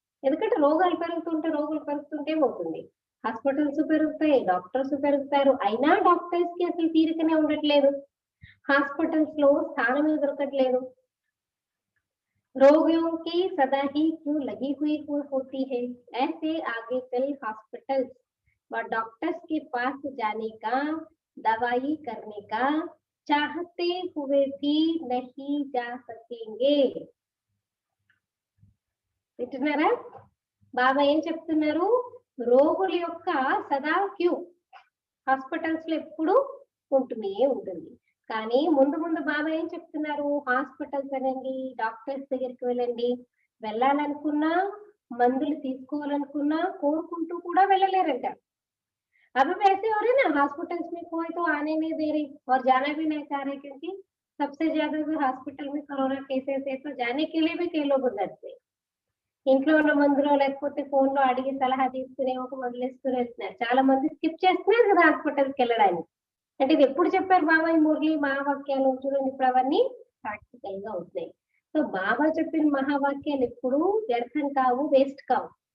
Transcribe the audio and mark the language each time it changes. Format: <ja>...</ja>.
<te>ఎందుకంటే రోగులు పెరుగుతుంటే పోతుంది, హాస్పిటల్స్ పెరుగుతాయి, డాక్టర్స్ పెరుగుతారు. అయినా డాక్టర్స్ కి అసలు తీరికనే ఉండట్లేదు, హాస్పిటల్స్ లో స్థానం దొరకట్లేదు.</te> <hi>रोगियों की सदा ही क्यों लगी हुई होती है, ऐसे आगे चल हॉस्पिटल्स व डॉक्टर्स के पास जाने का, दवाई करने का चाहते हुए भी नहीं जा सकेंगे.</hi> <te>వింటున్నారా? బాబా ఏం చెప్తున్నారు, రోగుల యొక్క సదా క్యూ హాస్పిటల్స్ లో ఎప్పుడు ఉంటూనే ఉంటుంది. కానీ ముందు ముందు బాబా ఏం చెప్తున్నారు, హాస్పిటల్స్ అనండి, డాక్టర్స్ దగ్గరికి వెళ్ళండి, వెళ్ళాలనుకున్నా మందులు తీసుకోవాలనుకున్నా కోరుకుంటూ కూడా వెళ్ళలేరంట.</te> <hi>अभी वैसे हो रहे ना, हॉस्पिटल्स में कोई तो आने नहीं दे रही और जाना भी नहीं चाह रहे, क्योंकि सबसे ज्यादा जो हॉस्पिटल में कोरोना केसेस है, तो जाने के लिए भी कई लोग डरते.</hi> <te>ఇంట్లో ఉన్న మందులో లేకపోతే ఫోన్ లో అడిగి సలహా తీసుకునే ఒక వదిలేస్తూ వెళ్తున్నారు. చాలా మంది స్కిప్ చేస్తున్నారు కదా హాస్పిటల్కి వెళ్ళడానికి. అంటే ఇది ఎప్పుడు చెప్పారు బాబా ఈ మురళి మహావాక్యాలు? చూడండి ఇప్పుడు అవన్నీ ప్రాక్టికల్ గా అవుతున్నాయి. సో బాబా చెప్పిన మహావాక్యాలు ఎప్పుడు వ్యర్థం కావు, వేస్ట్ కావు.</te>